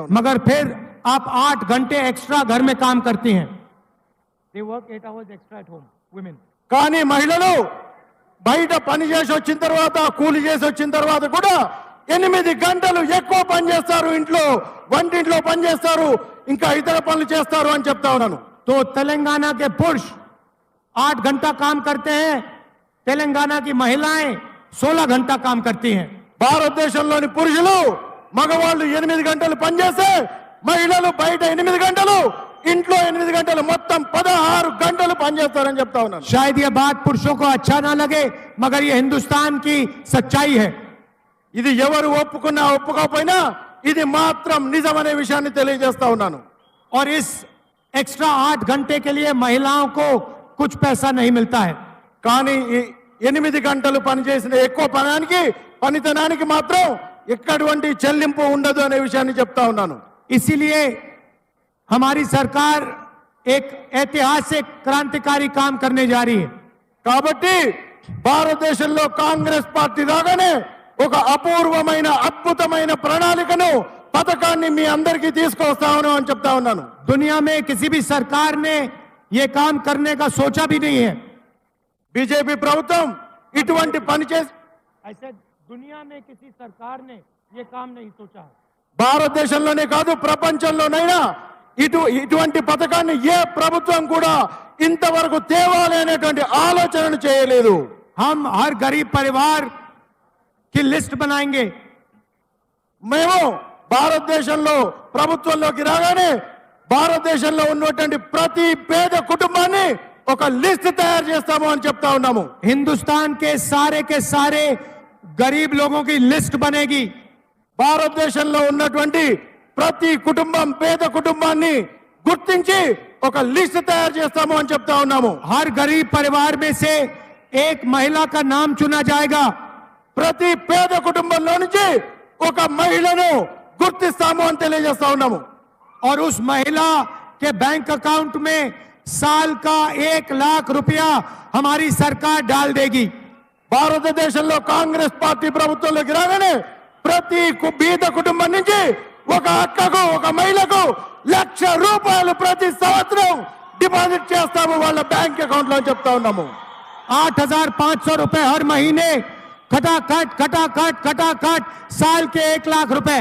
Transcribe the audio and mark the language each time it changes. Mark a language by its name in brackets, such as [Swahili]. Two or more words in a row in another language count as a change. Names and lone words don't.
[Hindi] मगर फिर आप 8 घंटे एक्स्ट्रा घर में काम करती हैं। [English] They work 8 hours extra at home, women. [Telugu] కానీ మహిళలు బయట పని చేసి వచ్చిన తర్వాత, కూలి చేసి వచ్చిన తర్వాత కూడా 8 గంటలు ఎక్కువ పని చేస్తారు. ఇంట్లో వంటింట్లో పని చేస్తారు, ఇంకా ఇతర పనులు చేస్తారు అని చెప్తా ఉన్నాను. [Hindi] तो तेलंगाना के पुरुष 8 घंटा काम करते हैं, तेलंगाना की महिलाएं 16 घंटा काम करती हैं। [Telugu] భారతదేశంలోని పురుషులు, మగవాళ్ళు 8 గంటలు పనిచేస్తే మహిళలు బయట 8 గంటలు, ఇంట్లో 8 గంటలు, మొత్తం 16 గంటలు పనిచేస్తారని చెప్తా ఉన్నాను. [Hindi] शायद यह बात पुरुषों को अच्छा ना लगे, मगर यह हिंदुस्तान की सच्चाई है। [Telugu] ఇది ఎవరు ఒప్పుకున్నా ఒప్పుకోకపోయినా ఇది మాత్రం నిజమనే విషయాన్ని తెలియజేస్తా ఉన్నాను. [Hindi] और इस एक्स्ट्रा 8 घंटे के लिए महिलाओं को कुछ पैसा नहीं मिलता है। [Telugu] కానీ ఈ 8 గంటలు పనిచేసిన ఎక్కువ పనితనానికి మాత్రం ఎక్కడవంటి చెల్లింపు ఉండదు అనే విషయాన్ని చెప్తా ఉన్నాను. [Hindi] इसीलिए हमारी सरकार एक ऐतिहासिक क्रांतिकारी काम करने जा रही है. [Telugu] కాబట్టి భారతదేశంలో కాంగ్రెస్ పార్టీ రాగానే ఒక అపూర్వమైన అద్భుతమైన ప్రణాళికను పథకాన్ని మీ అందరికీ తీసుకొస్తాను అని చెప్తా ఉన్నాను. [Hindi] दुनिया में किसी भी सरकार ने ये काम करने का सोचा भी नहीं है. [Telugu] బీజేపీ ప్రభుత్వం ఇటువంటి పని చేసి [Hindi] ऐसे दुनिया में किसी सरकार ने ये काम नहीं सोचा है. [Telugu] భారతదేశంలోనే కాదు ప్రపంచంలోనైనా ఇటువంటి పథకాన్ని ఏ ప్రభుత్వం కూడా ఇంతవరకు తేవాలి అనేటువంటి ఆలోచనను చేయలేదు. [Hindi] हम हर गरीब परिवार की लिस्ट बनाएंगे. [Telugu] మేము భారతదేశంలో ప్రభుత్వంలోకి రాగానే భారతదేశంలో ఉన్నటువంటి ప్రతి పేద కుటుంబాన్ని ఒక లిస్ట్ తయారు చేస్తాము అని చెప్తా ఉన్నాము. [Hindi] हिंदुस्तान के सारे गरीब लोगों की लिस्ट बनेगी. [Telugu] భారతదేశంలో ఉన్నటువంటి ప్రతి కుటుంబం పేద కుటుంబాన్ని గుర్తించి ఒక లిస్ట్ తయారు చేస్తాము అని చెప్తా ఉన్నాము. [Hindi] हर गरीब परिवार में से एक महिला का नाम चुना जाएगा. [Telugu] ప్రతి పేద కుటుంబంలో నుంచి ఒక మహిళను గుర్తిస్తాము అని తెలియజేస్తా ఉన్నాము. [Hindi] और उस महिला के [English] bank account [Hindi] में साल का 1 लाख रुपया हमारी सरकार डाल देगी. [Telugu] భారతదేశంలో కాంగ్రెస్ పార్టీ ప్రభుత్వంలోకి రాగానే ప్రతి బీద కుటుంబం నుంచి ఒక అక్కకు ఒక మహిళకు ₹1,00,000 ప్రతి సంవత్సరం డిపాజిట్ చేస్తాము వాళ్ళ [English] bank account [Telugu] లో చెప్తా ఉన్నాము. [Hindi] 8,500 रुपए हर महीने खटाखट साल के 1 लाख रुपए.